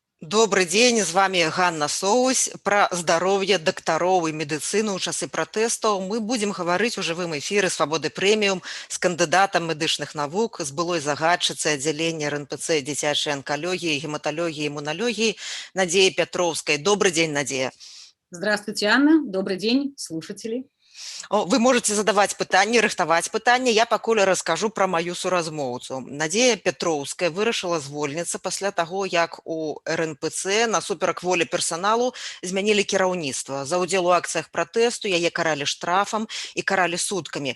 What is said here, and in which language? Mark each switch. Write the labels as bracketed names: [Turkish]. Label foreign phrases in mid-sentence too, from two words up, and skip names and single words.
[Russian] Добрый день, [Belarusian] з вами Ганна Соусь. [Russian] Про здоровье докторов и медицину [Belarusian] ў часы пратэстаў мы будем гаварыць у жывым эфіры Свабоды Прэміум з кандыдатам медычных навук, з былой загадчыцай аддзялення РНПЦ дзіцячай анкалогіі, гематалогіі, імуналогіі Надзеяй Пятроўскай. [Russian] Добрый день, Надзея. Здравствуйте, Анна. Добрый день, слушатели. [Belarusian] Вы можете задаваць пытанні, рыхтаваць пытанні. Я пакуль раскажу пра маю суразмоўцу. Надзея Пятроўская вырашыла звольніцца пасля таго, як у РНПЦ насуперак волі персаналу змянілі кіраўніцтва. За ўдзел у акцыях пратэсту яе каралі штрафам і каралі суткамі.